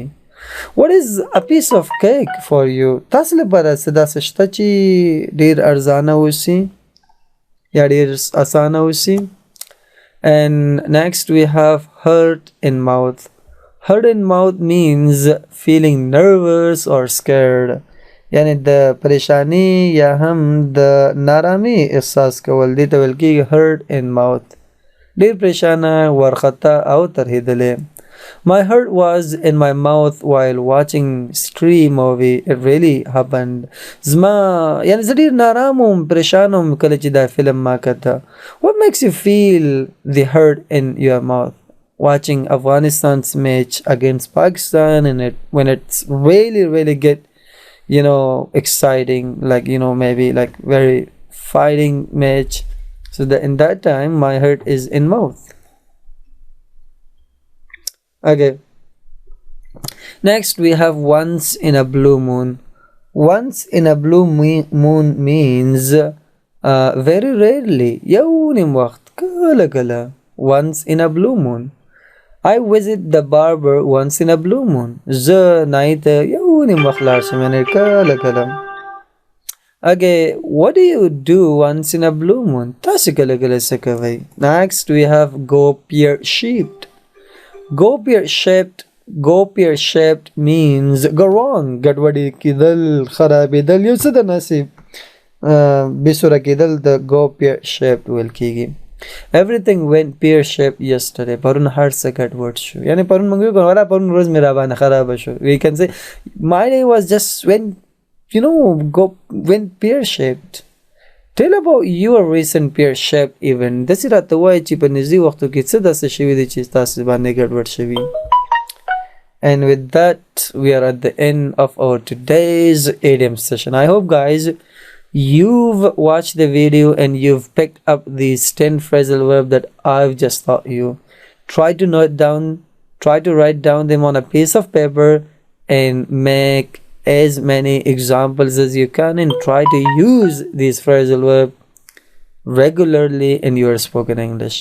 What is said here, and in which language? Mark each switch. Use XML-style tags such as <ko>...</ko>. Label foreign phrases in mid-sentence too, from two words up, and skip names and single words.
<en>What is a piece of cake for you?</en> <ps>تاسو لپاره څه داسې شته چې ډېر ارزانه اوسي یا ډېر اسانه اوسي؟</ps> <en>And next we have hurt in mouth. Hurt in mouth means feeling nervous or scared.</en> <ps>یعنی د پریشانی یا هم د نارامي احساس کول دې ته ویل کېږي</ps> <en>hurt in mouth.</en> <ps>ډېر پریشانه، وارخطا او ترهېدلی.</ps> <en>My heart was in my mouth while watching Scream movie. It really happened.</en> <ps>زما یعنی زه ډېر نارام وم، پریشان وم کله چې دا فلم ما کته.</ps> <en>What makes you feel the hurt in your mouth? Watching Afghanistan's match against Pakistan and when it's really get exciting, like maybe like very fighting match, so that in that time my heart is in mouth. Okay, next we have once in a blue moon. Once in a blue moon means very rarely,</en> <ps>یونیم وخت کله کله.</ps> <en>Once in a blue moon. I visit the barber once in a blue moon.</en> <ps>زه نای ته یونیم وخت لاړ شم یعنې کله کله.</ps> <en>Okay, what do you do once in a blue moon?</en> <ps>تاسې کله کله څه کوئ؟</ps> <en>Next we have go pear-shaped. Go pear-shaped means go wrong.</en> <ps>ګډوډي کېدل، خرابېدل، یو څه د نصیب بېسوره کېدل د</ps> <en>go pear-shaped</en> <ps>ویل کېږي.</ps> <en>Everything went pear-shaped yesterday.</en> <ps>پرون هر څه ګډوډ شو. یعنی پرون موږ وایو ولا پرون ورځ مې را باندې خرابه شو.</ps> <en>We can say my day was just went pear-shaped. Tell about your recent pear-shaped event.</en> <ps>داسې راته وایي چې په نږدې وختو کې څه داسې شوي دي چې تاسو باندې ګډوډ شوي.</ps> <en>And with that, we are at the end of our today's idiom session. I hope, guys, you've watched the video and you've picked up these 10 phrasal verbs that I've just taught you. Try to write down them on a piece of paper and make as many examples as you can and try to use these phrasal verbs regularly in your spoken English.</en>